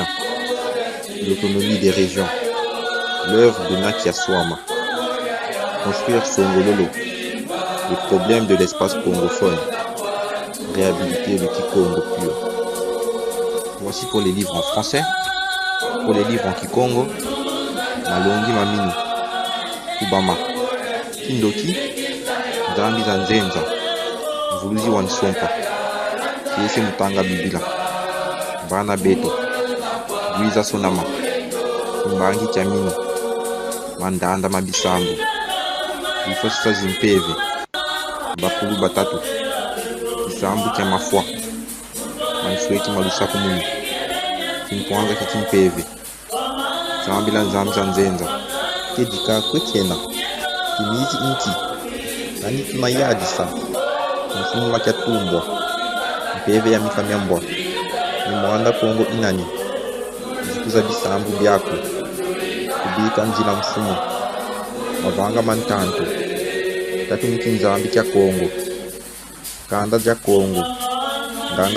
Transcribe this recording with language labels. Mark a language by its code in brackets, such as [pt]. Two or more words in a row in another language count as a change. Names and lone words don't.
[fr] L'autonomie des régions. L'œuvre de Nakia Swama. Construire Songololo. Les problèmes de l'espace congophone. Réhabiliter le Kikongo pur. Voici pour les livres en français. Pour les livres en Kikongo, Malongi Mamini, Kubama, Kindoki, Zambi Zanzenza, Vuluzi Wansompa, Kiese Mutanga Bibila, Bana Beto, Luisa Sonama, Mbangi Chamini, Mandanda Mabisambu, Ifosa Zimpeve, Bakulu Batatu, Kisambu Chamafwa, Mansweki Malusaku Muni, Kimpwanga Kikimpeve, Zambila Nzamza Nzenza, Kedika Kwetiena, Kimizi Inki, Naniki Mayadisa, Mfumu Makiatumbwa, Mpeve ya Mikamyambwa, Mwanda Kongo Inani, Zikuza Bisambu Byako, Kubika Nzila Mfumu, Mavanga Mantanto, Tatumiki Nzambi Kya Kongo, Kanda za Kongo, Nganga